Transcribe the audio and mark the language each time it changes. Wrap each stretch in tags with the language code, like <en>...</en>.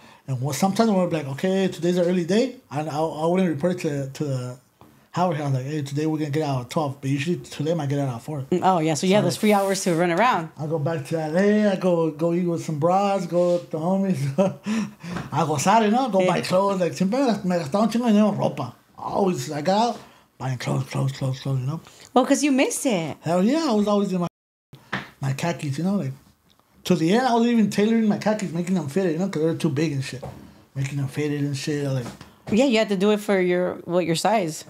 <en>And sometimes when we're like, okay, today's an early day, I wouldn't report it to the Howard. I was like, hey, today we're going to get out at 12. But usually today I might get out at 4. Oh, yeah. So you have those free hours to run around. I go back to LA. I go eat with some bras, go with the homies. I gozar, you know, go buy clothes. Like,</en> <es>siempre me gastaba un chingo de dinero en ropa.</es> <en>Always, I got out buying clothes, you know. Well, because you missed it. Hell yeah, I was always in my khakis, you know, like. To the end, I was even tailoring my khakis, making them fitted, you know, because they're too big and shit. Making them fitted and shit, like. Yeah, you had to do it for your size.</en>